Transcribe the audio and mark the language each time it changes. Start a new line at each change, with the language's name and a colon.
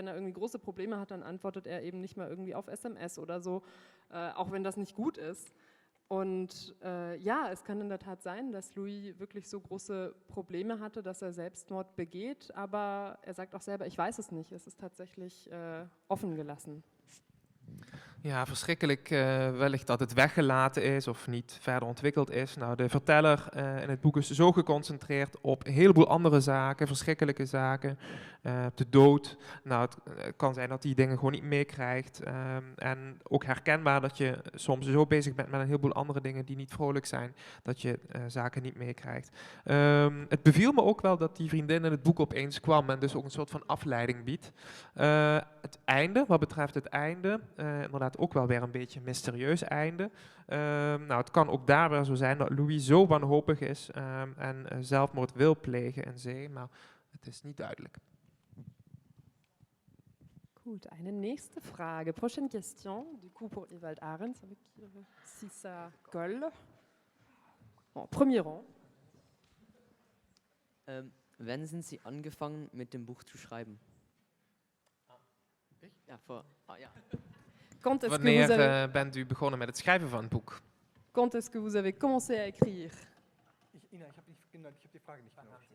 German: Wenn er irgendwie große Probleme hat, dann antwortet er eben nicht mehr irgendwie auf SMS oder so, auch wenn das nicht gut ist. Und ja, es kann in der Tat sein, dass Louis wirklich so große Probleme hatte, dass er Selbstmord begeht, aber er sagt auch selber, ich weiß es nicht, es ist tatsächlich offen gelassen.
Dutch: Ja, verschrikkelijk wellicht dat het weggelaten is of niet verder ontwikkeld is. Nou, de verteller in het boek is zo geconcentreerd op een heleboel andere zaken, verschrikkelijke zaken, de dood. Nou, het kan zijn dat hij dingen gewoon niet meekrijgt. En ook herkenbaar dat je soms zo bezig bent met een heleboel andere dingen die niet vrolijk zijn, dat je zaken niet meekrijgt. Het beviel me ook wel dat die vriendin in het boek opeens kwam en dus ook een soort van afleiding biedt. Het einde, wat betreft het einde, inderdaad ook wel weer een beetje een mysterieus einde. Nou, het kan ook daar weer zo zijn dat Louis zo wanhopig is en zelfmoord wil plegen in zee, maar het is niet duidelijk.
German: Goed, eine nächste Frage.
French: Prochaine question, du coup pour Ewald Ahrens avec si ça colle. Bon, premier rang.
German: Wann sind Sie angefangen mit dem Buch zu schreiben? Ja.
Dutch: Wanneer bent u begonnen met het schrijven van het boek?
French: quand est-ce que vous avez commencé à écrire?
German: Ina, ich habe die Frage nicht genau.